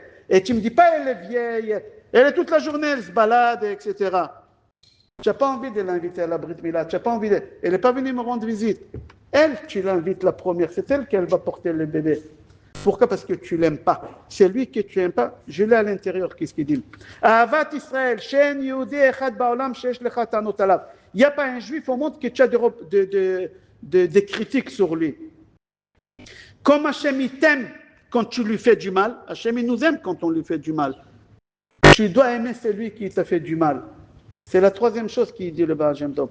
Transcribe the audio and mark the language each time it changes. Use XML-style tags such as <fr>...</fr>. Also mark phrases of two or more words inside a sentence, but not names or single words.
<fr>Et tu ne me dis pas, elle est vieille, elle est toute la journée, elle se balade, etc. Tu n'as pas envie de l'inviter à la</fr> <he>ברית מילה,</he> <fr>tu n'as pas envie de... Elle n'est pas venue me rendre visite. Elle, tu l'invites la première, c'est elle qu'elle va porter le bébé. Pourquoi? Parce que tu ne l'aimes pas. C'est lui que tu n'aimes pas. Je l'ai à l'intérieur, qu'est-ce qu'il dit?</fr> <he>אהבת ישראל שאין יהודי אחד בעולם שיש לך טענות עליו.</he> <fr>Il n'y a pas un juif au monde que tu as des critiques sur lui. Comme Hachem il t'aime quand tu lui fais du mal, Hachem il nous aime quand on lui fait du mal. Tu dois aimer celui qui t'a fait du mal. C'est la troisième chose qu'il dit le Baal Shem Tov.</fr>